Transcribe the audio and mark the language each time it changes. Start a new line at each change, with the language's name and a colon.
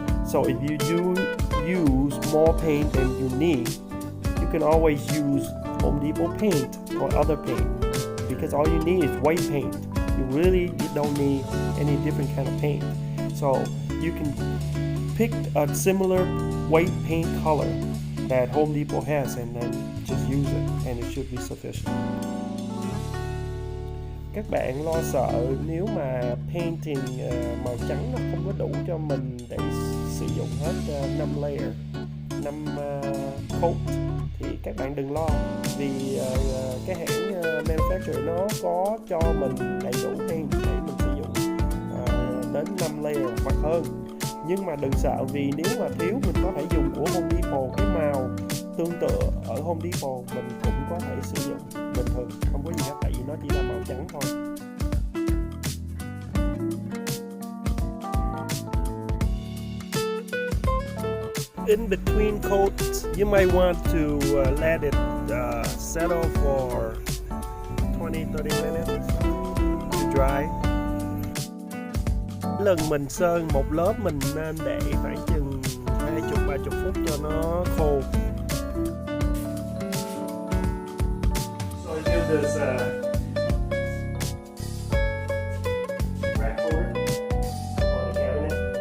English: So if you do use more paint than you need, you can always use Home Depot paint or other paint, because all you need is white paint. You don't need any different kind of paint. So you can pick a similar white paint color that Home Depot has and then just use it, and it should be sufficient.
Vietnamese: Các bạn lo sợ nếu mà painting màu trắng nó không có đủ cho mình để sử dụng hết 5 layer, 5 coat, thì các bạn đừng lo, vì cái hãng manufacturer nó có cho mình đầy đủ paint để mình sử dụng đến 5 layer hoặc hơn. Nhưng mà đừng sợ, vì nếu mà thiếu mình có thể dùng của Home Depot, cái màu tương tự ở Home Depot mình cũng có thể sử dụng bình thường, không có gì hết, tại vì nó chỉ là màu trắng thôi.
English: In between coats, you might want to let it settle for 20-30 minutes to dry.
Vietnamese: Lần mình sơn một lớp mình nên để khoảng chừng 20-30 phút cho nó khô.
English: So I do this rack over on the cabinet.